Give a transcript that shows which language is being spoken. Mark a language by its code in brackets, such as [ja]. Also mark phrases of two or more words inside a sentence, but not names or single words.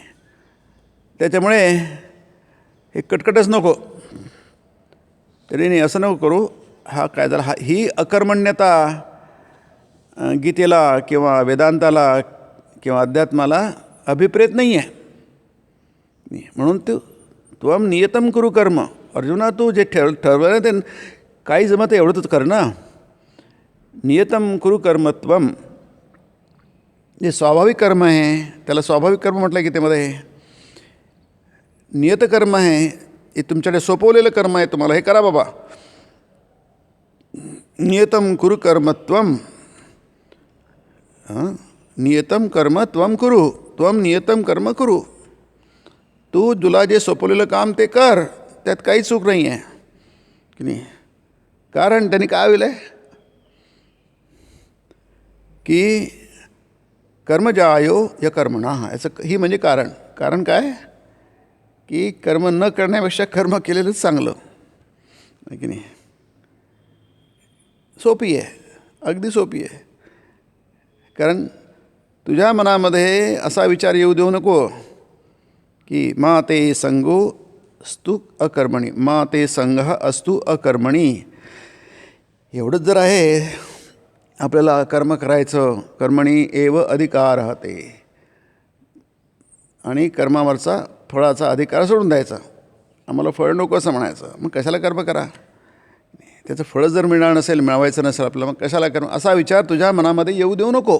[mr] त्याच्यामुळे हे कटकटच नको. तरी नाही असं नको करू. हा काय झाला, ही अकर्मण्यता गीतेला किंवा वेदांताला किंवा अध्यात्माला अभिप्रेत नाही आहे. [sa] म्हणून त्वम नियतम कुरु कर्म. [mr] अर्जुना, तू जे ठरवलं ते काही जमत एवढं तर कर ना. [sa] नियतम कुरु कर्म त्वम. [mr] जे स्वाभाविक कर्म आहे त्याला स्वाभाविक कर्म म्हटलं गीतेमध्ये. नियतकर्म आहे, हे तुमच्याकडे सोपवलेलं कर्म आहे, तुम्हाला हे करा बाबा. [sa] नियतम कुरु कर्म त्वम, नियतम कर्म त्वम कुरु, त्वम नियतम कर्म कुरु. [mr] तू तुला जे सोपवलेलं काम ते कर, त्यात काही चूक नाही आहे की नाही. कारण त्यांनी काय होईल आहे की [sa] कर्मजायो या कर्मणा, [mr] याचं ही म्हणजे कारण. कारण काय की कर्म न करण्यापेक्षा कर्म केलेलंच चांगलं आहे की नाही. सोपी आहे, अगदी सोपी आहे. कारण तुझ्या मनामध्ये असा विचार येऊ देऊ नको की [sa] मा ते संगो स्तु अकर्मणी, मा ते संगः अस्तु अकर्मणी. [mr] एवढंच जर आहे आपल्याला कर्म करायचं, [sa] कर्मणी एव अधिकार [mr] राहते, आणि कर्मावरचा फळाचा अधिकार सोडून द्यायचा. आम्हाला फळ नको असं म्हणायचं, मग कशाला कर्म करा. त्याचं फळ जर मिळणार नसेल, मिळवायचं नसेल आपल्याला, मग कशाला कर्म, असा विचार तुझ्या मनामध्ये येऊ देऊ नको.